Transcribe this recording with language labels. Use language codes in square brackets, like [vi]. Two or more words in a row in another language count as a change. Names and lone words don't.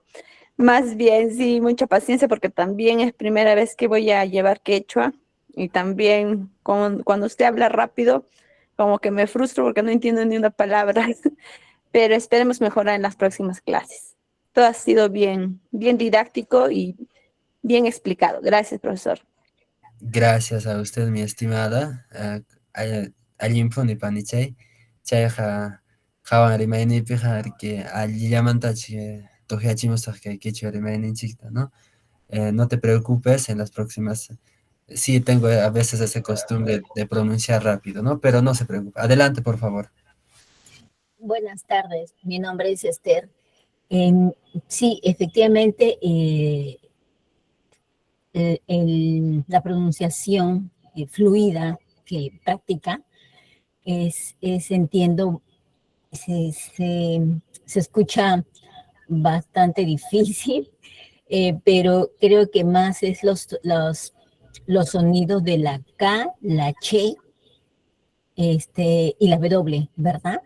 [es] Más bien, sí, mucha paciencia porque también es primera vez que voy a llevar quechua y también cuando usted habla rápido, como que me frustro porque no entiendo ni una palabra, pero esperemos mejorar en las próximas clases. Todo ha sido bien, bien didáctico y bien explicado. Gracias, profesor. Gracias a usted, mi estimada. [qu] Allimpuni panichay. Chayqa qawan rimayniypiqa [es] que [qu] allillamantachi tujiachimusaq kay kichwa rimayninchikta, ¿no? [es] No te preocupes, en las próximas sí tengo a veces esa costumbre de pronunciar rápido, ¿no? Pero no se preocupe. Adelante, por favor. Buenas tardes, mi nombre es Esther. Sí, efectivamente, la pronunciación fluida que práctica entiendo, se escucha bastante difícil, pero creo que más es los sonidos de la K, la Che, y la W, ¿verdad?